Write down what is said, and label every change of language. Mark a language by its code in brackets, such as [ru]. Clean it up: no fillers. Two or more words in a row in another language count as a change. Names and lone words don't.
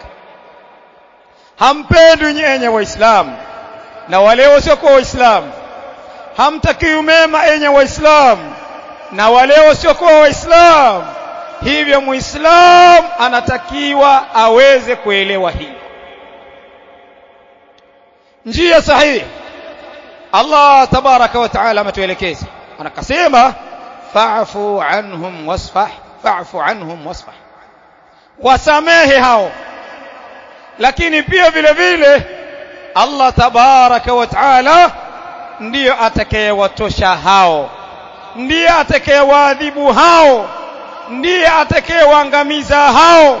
[sw] Hampendwi nyenye waislamu na wale wasiokuwa waislamu, hamtakiwi mema enye waislamu na wale wasiokuwa waislamu. Hivyo muislamu anatakiwa aweze kuelewa hii njia sahihi. [ar] الله تبارك وتعالى [sw] ametuelekeza, anakasema [ar] فاعف عنهم واصفح, فاعف عنهم واصفح, [sw] wasamehe hao. Lakini pia vile vile [ar] الله تبارك وتعالى [sw] ndiyo atakayewatosha hao, ndiye atakayewaadhibu hao, ndiye atakayewaangamiza hao.